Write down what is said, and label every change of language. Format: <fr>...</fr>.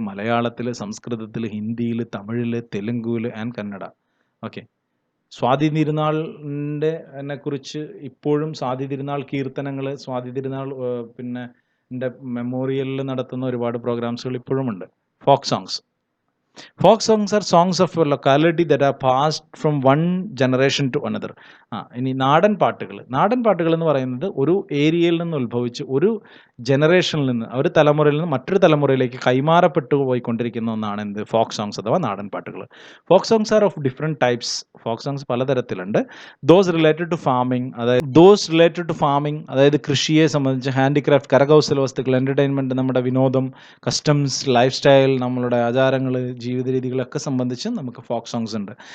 <ml>മലയാളത്തിൽ, സംസ്കൃതത്തിൽ, ഹിന്ദിയിൽ, തമിഴിൽ, തെലുങ്കുവിൽ ആൻഡ് കന്നഡ. ഓക്കെ. സ്വാതി തിരുനാളിനെ കുറിച്ച് ഇപ്പോഴും സ്വാതി തിരുനാൾ കീർത്തനങ്ങൾ, സ്വാതി തിരുനാൾ പിന്നെ മെമ്മോറിയലിൽ നടത്തുന്ന ഒരുപാട് പ്രോഗ്രാംസുകൾ ഇപ്പോഴും ഉണ്ട്. Folk songs.</ml> <en>Folk songs are songs of a locality that are passed from one generation to another.</en> <ml>ഇനി നാടൻ പാട്ടുകൾ. നാടൻ പാട്ടുകൾ എന്ന് പറയുന്നത് ഒരു ഏരിയയിൽ നിന്ന് ഉത്ഭവിച്ച് ഒരു ജനറേഷനിൽ നിന്ന്, ഒരു തലമുറയിൽ നിന്ന് മറ്റൊരു തലമുറയിലേക്ക് കൈമാറപ്പെട്ടു പോയിക്കൊണ്ടിരിക്കുന്ന ഒന്നാണ് എന്ത്? ഫോക്ക് സോങ്സ് അഥവാ നാടൻ പാട്ടുകൾ.</ml> <en>Folk songs are of different types.</en> <ml>Folk songs പലതരത്തിലുണ്ട്.</ml> <en>those related to farming,</en> <ml>അതായത് കൃഷിയെ സംബന്ധിച്ച്, ഹാൻഡിക്രാഫ്റ്റ്, കരകൗശല വസ്തുക്കൾ, എൻ്റർടൈൻമെൻറ്റ്, നമ്മുടെ വിനോദം, കസ്റ്റംസ്, ലൈഫ് സ്റ്റൈൽ, നമ്മളുടെ ആചാരങ്ങൾ, ജീവിത രീതികളൊക്കെ സംബന്ധിച്ച് നമുക്ക് ഫോക്ക് സോങ്സ് ഉണ്ട്.</ml>